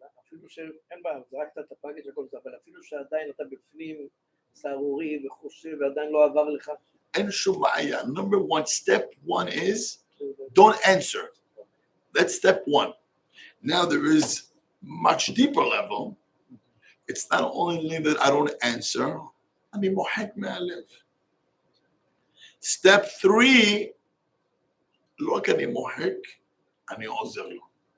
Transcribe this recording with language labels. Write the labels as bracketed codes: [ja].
[he] אפילו שאין בעיה, זרקת את הפאקג' הכל זה, אבל אפילו שעדיין אתה בפנים סערורי וחושב ועדיין לא עבר לך. אין שום בעיה. [en] Number one, step one is don't answer. That's step one. Now there is much deeper level. It's not only that I don't answer, [he] אני מוחק מהלב. [en] Step three, [he] לא רק אני מוחק, אני עוזר לו.